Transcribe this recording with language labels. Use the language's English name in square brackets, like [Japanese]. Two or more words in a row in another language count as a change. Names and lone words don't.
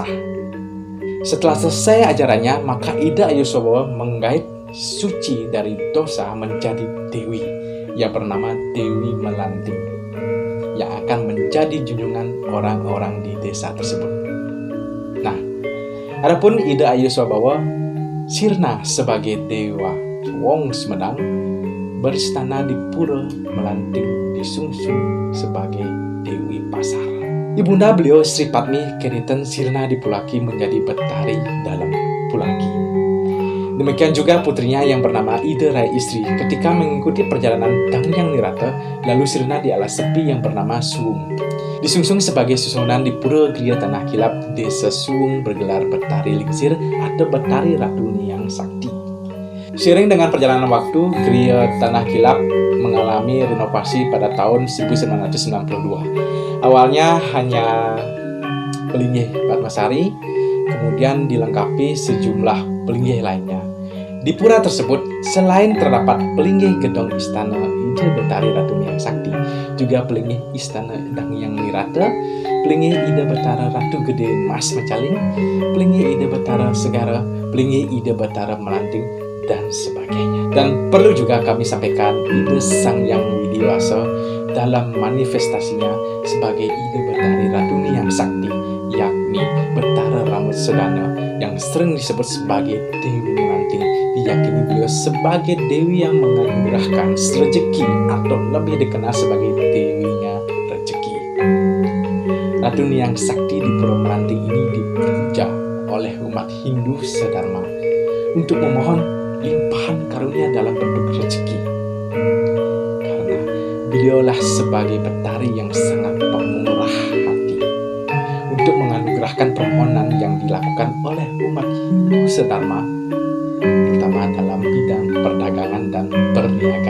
[Indonesian] Setelah selesai ajarannya, maka Ida Ayusobawa menggait suci dari dosa menjadi dewi yang bernama Dewi Melanting, yang akan menjadi junjungan orang-orang di desa tersebut. Nah, adapun Ida Ayusobawa sirna sebagai dewa Wong Sumedang, beristana di Pura Melanting di Sungsung sebagai Dewi Pasar. Ibunda beliau Sri Padmi Keniten sirna di Pulaki menjadi betari dalam Pulaki. Demikian juga putrinya yang bernama Ida Rai Istri ketika mengikuti perjalanan Dangyang Nirata, lalu sirna di alas sepi yang bernama Suwung. Disungsung sebagai susunan di Pura Gria Tanah Kilap, desa Suwung bergelar Betari Lingsir atau Betari Ratu Niang Sakti. Seiring dengan perjalanan waktu, Gria Tanah Kilap mengalami renovasi pada tahun 1992. Awalnya hanya pelinggih Padmasari, kemudian dilengkapi sejumlah pelinggih lainnya. Di pura tersebut, selain terdapat pelinggih gedong istana Ida Betari Ratu Niang Sakti, juga pelinggih istana Dangyang Nirata, pelinggih Ida Betara Ratu Gede Mas Mecaling, pelinggih Ida Betara Segara, pelinggih Ida Betara Melanting, dan sebagainya. Dan perlu juga kami sampaikan, Ida Sangyang Widiwasa dalam manifestasinya sebagai Ida Betari Ratu Niang Sakti, yakni Betara Rambut Sedana yang sering disebut sebagai Dewi Melanting, diyakini beliau sebagai dewi yang menganugerahkan rezeki atau lebih dikenal sebagai dewinya rezeki. Ratu Niang Sakti di Pura Melanting ini dipuja oleh umat Hindu sedharma untuk memohon limpahan karunia dalam bentuk rezeki, karena beliaulah sebagai betari yang sangat pemurah hati untuk menganugerahkan permohonan yang dilakukan oleh umat Hindu sedharma, terutama dalam bidang perdagangan dan berniaga.